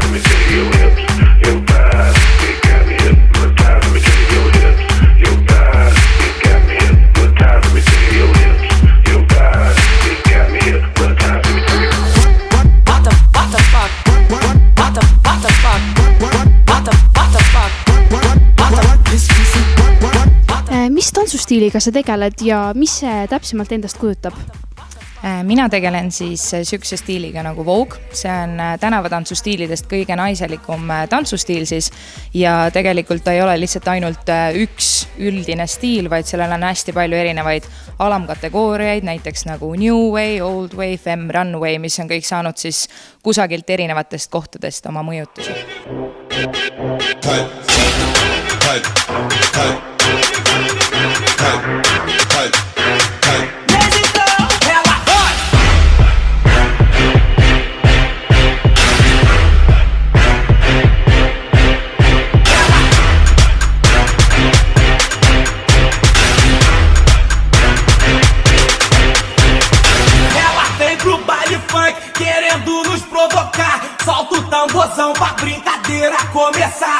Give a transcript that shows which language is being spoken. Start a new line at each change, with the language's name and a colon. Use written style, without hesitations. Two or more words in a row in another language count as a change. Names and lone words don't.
English: Let me tell you your hips, your thighs, it got me hypnotized. Let me tell you your hips, your thighs, it got me hypnotized. Let me tell you your hips, your thighs, it got me hypnotized. Let me tell you. What the fuck? What the fuck?
Estonian: Mis tantsustiiliga sa tegeled ja mis see täpsemalt endast kujutab? Mina tegelen siis sükse stiiliga nagu Vogue. See on tänavatantsustiilidest kõige naiselikum tantsustiil siis ja tegelikult ta ei ole lihtsalt ainult üks üldine stiil, vaid sellel on hästi palju erinevaid alamkategooriaid, näiteks nagu New Way, Old Way, Femme, Runway, mis on kõik saanud siis kusagilt erinevatest kohtadest oma mõjutusi.
Portuguese: Solta o tamborzão pra brincadeira começar.